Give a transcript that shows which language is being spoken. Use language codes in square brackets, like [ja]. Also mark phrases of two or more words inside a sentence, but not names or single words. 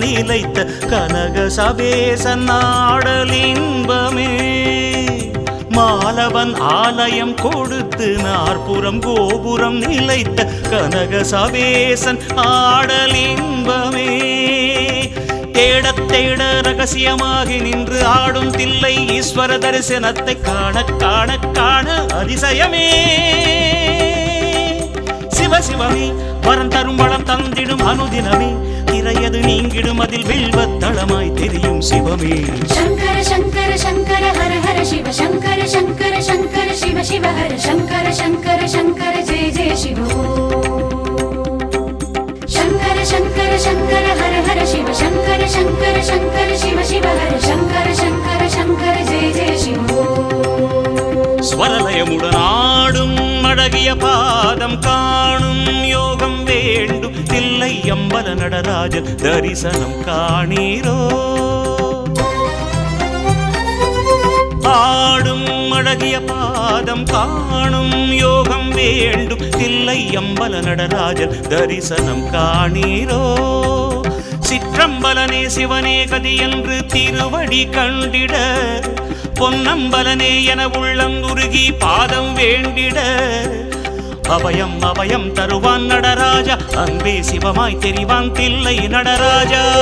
[ta] நிலைத்த கனக சபேசன் நாடல் இன்பமே மாலவன் ஆலயம் கொடுத்து 4 கோபுரம் நிலைத்த கனக சபேசன் ஆடல் இன்பமே தேடத் தேட ரகசியமாகி நின்று ஆடும் தில்லை ஈஸ்வர தரிசனத்தை காண காண காண அதிசயமே சிவசிவமே வரம் தரும் வளம் தந்திடும் அனுதினமே திரையது நீங்கிடும் அதில் வெல்வத்தளமாய் தெரியும் சிவமே [sa] शङ्कर शङ्कर शङ्कर हर हर शिव शङ्कर शङ्कर शङ्कर शिव शिव हर शङ्कर शङ्कर शङ्कर जय जय शिव शङ्कर शङ्कर शङ्कर हर हर शिव शङ्कर शङ्कर शङ्कर शिव शिव हर शङ्कर शङ्कर शङ्कर जय जय शिव [ta] ஸ்வரலயமுடன் ஆடும் அழகிய பாதம் காணும் யோகம் வேண்டும் தில்லை அம்பல நடராஜன் தரிசனம் காணீரோ ஆடும் அழகிய பாதம் காணும் யோகம் வேண்டும் தில்லை அம்பல நடராஜன் தரிசனம் காணீரோ சிற்றம்பலனே சிவனே கதி என்று திருவடி கண்டிட பொன்னம்பலனே என உள்ளம் உருகி பாதம் வேண்டிட அபயம் அபயம் தருவான் நடராஜா, அன்பே சிவமாய் தெரிவான் தில்லை நடராஜா.